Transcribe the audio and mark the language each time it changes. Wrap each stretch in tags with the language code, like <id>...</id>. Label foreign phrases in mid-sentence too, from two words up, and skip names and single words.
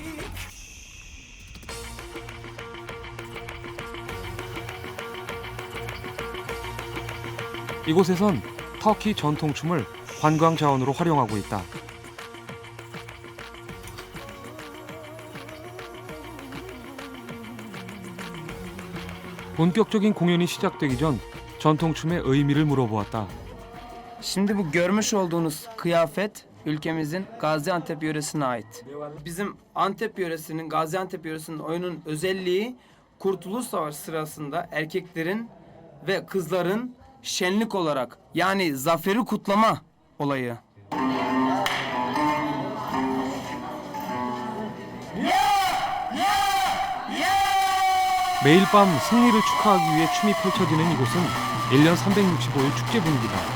<ko>이곳에선 터키 전통춤을 관광 자원으로 활용하고 있다. 본격적인 공연이 시작되기 전 전통춤의 의미를 물어보았다.</ko> <tr>Şimdi bu görmüş olduğunuz kıyafet ülkemizin Gaziantep yöresine ait. Bizim Antep yöresinin, Gaziantep yöresinin oyunun özelliği Kurtuluş Savaşı sırasında erkeklerin ve kızların şenlik olarak yani zaferi kutlama olayı.</tr> <ko>매일 밤 승리를 축하하기 위해 춤이 펼쳐지는 이곳은 1년 365일 축제 분위기다.</ko>